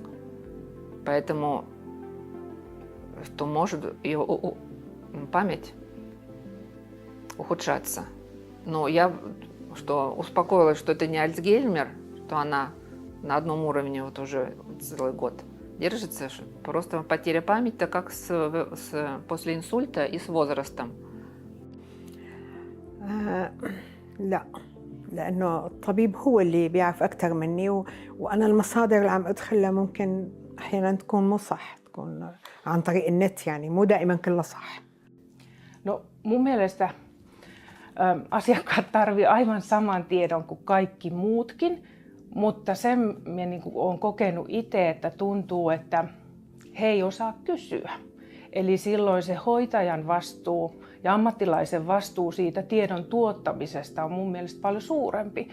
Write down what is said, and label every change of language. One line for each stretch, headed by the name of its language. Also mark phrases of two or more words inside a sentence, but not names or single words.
Russian: Поэтому что может ее память ухудшаться. Но я успокоилась, что это не Альцгеймер, что она на одном уровне вот уже целый год держится. Просто потеря памяти, как после инсульта и с возрастом.
Arabic: لا لأنه الطبيب هو اللي بيعرف أكثر مني وأنا المصادر اللي عم أدخلها ممكن أحياناً تكون مو صح، تكون عن طريق النت يعني مو دائماً كلها صح.
Finnish: No mun mielestä asiakkaat tarvitsevat aivan saman tiedon kuin kaikki muutkin, mutta sen minä niin kuin olen kokenut itse, että tuntuu, että he ei osaa kysyä. Eli silloin se hoitajan vastuu ja ammattilaisen vastuu siitä tiedon tuottamisesta on mun mielestä paljon suurempi.